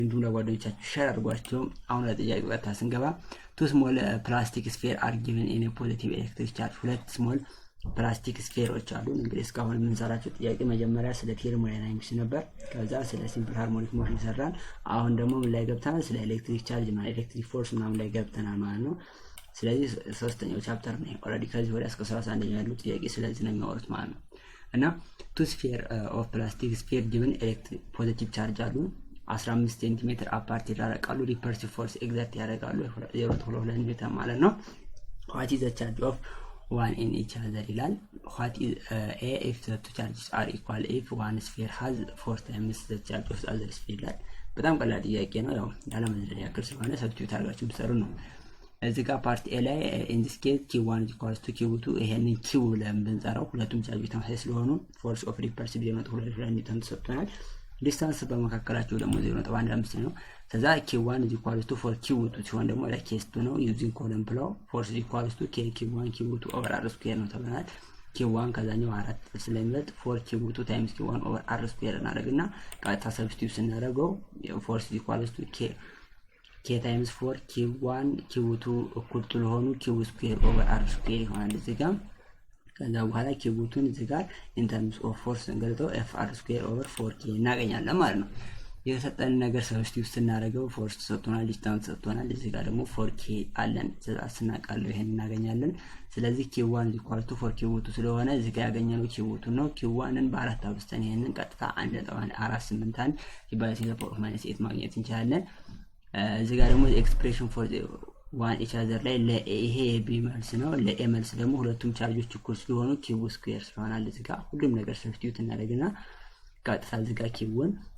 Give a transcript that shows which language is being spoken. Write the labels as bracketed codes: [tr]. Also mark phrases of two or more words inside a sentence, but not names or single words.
[am] እንዲሁም ለጓደኞቻችሁ ሼር አድርጓቸው። አሁን ለጥያቄው ቀጥታ ስንገባ [en] two small plastic sphere are given in a positive electric charge። [am] ሁለት [en] small plastic [am] ስፌሮች አሉ። እንግዲህ እስካሁን የምንሰራቸው ጥያቄ መጀመሪያ ስለ ቴርሞዳይናሚክስ ነበር፣ ከዛ ስለ [en] simple harmonic motion [am] ሰራን። አሁን ደግሞ ምን ላይ ገብተናል? ስለ [en] electric charge [am] እና [en] electric force [am] ምናምን ላይ ገብተናል ማለት ነው። ስለዚህ ሶስተኛው ቻፕተር ነው ኦልሬዲ። ከዚህ ወዲያ እስከ 31ኛው ያለው ጥያቄ ስለዚህ ነው የሚያወሩት ማለት ነው። እና [en] two sphere of plastic sphere given electric positive charge [am] አሉ 15 [en] centimeter apart [am] ይራራቃሉ። [en] repulsive force exert [am] ያደርጋሉ 0.2 ኒውተን ማለት ነው። [en] what is the charge of one in each other [am] ይላል። [en] what is a if the two charges are equal if one sphere has 4 times the charge of the other sphere [am] ይላል። በጣም ቀላል ጥያቄ ነው። ያው ያለመዝለል ያክል ስለሆነ ሰብስቲዩት አድርጋችሁ ብትሰሩ ነው። እዚህ ጋር [en] part A [am] ላይ [en] in this case q1 equals to q2 [am] ይሄንን q ብለን ብንጠራው ሁለቱም ቻርጆች ተመሳሳይ ስለሆኑ [en] force of [am] repulsive 0.2 ኒውተን ተሰጥቷል። ዲስታንስ በመካከላቸው ደግሞ 0.15 ነው። ከዛ [en] q1 equals to 4q2 [am] ሲሆን ደግሞ ለኬስቱ ነው [en] using column [am] ብለው [en] force equals to k1 q2 over r square [am] ነው ተብሏል። q1 ከዛኛው 4 ስለሚበልጥ [en] 4q2 times q1 over r square [am] እናደርግና ቀጥታ ሰብስቲዩት ስናደርገው [en] force equals to k times 4 q1 q2 [am] እኩል ስለሆኑ [en] q square over r square [am] ይሆናል እዚህ ጋር። ከዛ በኋላ q2ን እዚህ ጋር [en] in terms of force [am] እንገልጠው [en] fr square over 4k [am] እናገኛለን ማለት ነው። የተሰጠን ነገር ሰብስቲዩት ስናደርገው ፎርስ ተሰጥቶናል፣ ዲስታንስ ተሰጥቶናል። እዚህ ጋር ደግሞ 4k አለን ስናቃለው ይሄን እናገኛለን። ስለዚህ [en] q1 equal to 4q2 [am] ስለሆነ እዚህ ጋር ያገኘነው q2 ነው። q1ን በ4 አብስተን ይሄንን ቀጥታ 1.481 ሲባዛ 10⁻8 ማግኘት እንችላለን። እዚህ ጋር ደግሞ [en] expression for one each other [am] ላይ ለይሄ ቢ መልስ ነው። ለኤ መልስ ደግሞ ሁለቱም ቻርጆች እኩል ስለሆኑ [en] q square [am] ስለሆነ እዚህ ጋር ሁሉም ነገር ሰብስቲዩት እናደርግና ቀጥታ እዚህ ጋር ኪውን